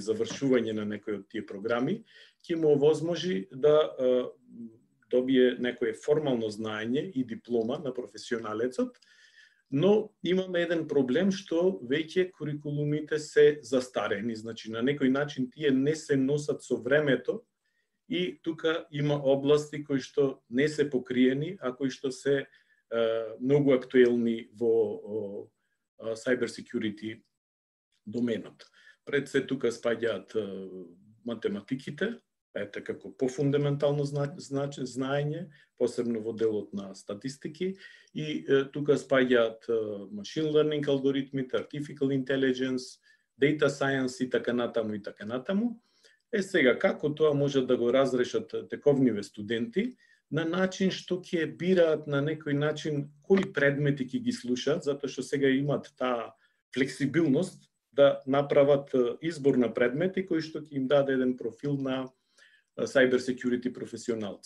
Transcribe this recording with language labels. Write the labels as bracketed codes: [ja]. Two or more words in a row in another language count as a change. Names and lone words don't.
[mk] завршување на некои од тие програми ќе му овозможи да добие некое формално знаење и диплома на професионалецот, но имаме еден проблем што веќе курикулумите се застарени, значи на некој начин тие не се носат со времето и тука има области кои што не се покриени, а кои што се многу актуелни во [en] cyber security [mk] доменот. Пред се тука спаѓаат математиките, ете како пофундаментално знаење, посебно во делот на статистики, и тука спаѓаат [en] machine learning [mk] алгоритмите, [en] artificial intelligence, data science [mk] и така натаму и така натаму. Сега, како тоа може да го разрешат тековниве студенти, на начин што ќе бираат на некој начин кои предмети ќе ги слушаат, затоа што сега имат таа флексибилност да направат избор на предмети кои што ќе им даде еден профил на [en] cyber security [mk] професионалци.